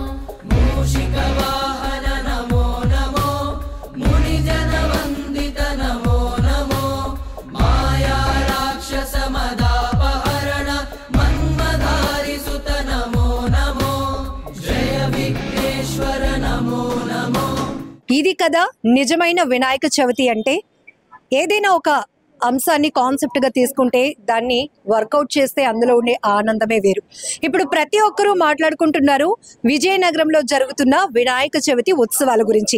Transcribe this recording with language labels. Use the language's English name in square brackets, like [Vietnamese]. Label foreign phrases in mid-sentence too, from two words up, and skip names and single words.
[Sanskrit] मूषिकवाहन नमो नमो मुनिजनवन्दित नमो नमो माया राक्षस मदापहरण मन्मधारि सुत नमो नमो जय विघ्नेश्वर नमो नमो। [Telugu] ఇది కదా నిజమైన వినాయక చవితి అంటే. ఏదైనా ఒక అంశాన్ని కాన్సెప్ట్ గా తీసుకుంటే దాన్ని వర్కౌట్ చేస్తే అందులో ఉండే ఆనందమే వేరు. ఇప్పుడు ప్రతి ఒక్కరూ మాట్లాడుకుంటున్నారు విజయనగరంలో జరుగుతున్న వినాయక చవితి ఉత్సవాల గురించి.